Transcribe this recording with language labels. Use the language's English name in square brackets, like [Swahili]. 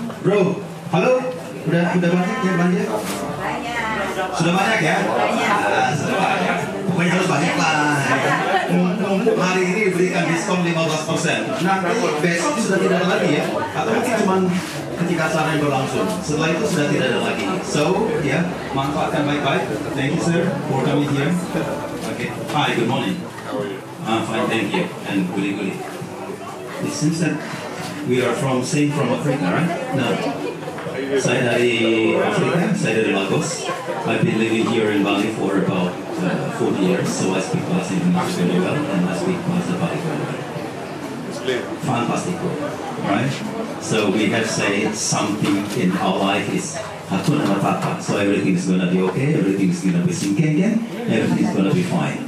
[Indonesian] Bro, halo? Udah banyak yang belanja? Sudah banyak ya? Sudah banyak. Pokoknya harus banyak lah. Hari ini diberikan diskon 15%. Nanti besok sudah tidak ada lagi ya? Atau mungkin cuma ketika acara yang berlangsung. Setelah itu sudah tidak ada lagi. So, ya, manfaatkan baik-baik. [English] Thank you sir for coming here. Okay. Hi, good morning. How are you? I'm fine, thank you. And guli-guli. It seems that we are from Africa, right? No. [Indonesian] Saya dari Afrika, saya dari Lagos. [English] I've been living here in Bali for about 40 years, so I speak Bahasa Indonesia very well, and I speak Bahasa Bali very well. Fantastico, right? So we have said something in our life is Hakuna Matata, so everything is gonna be okay, everything is gonna be sinking, everything is gonna be fine.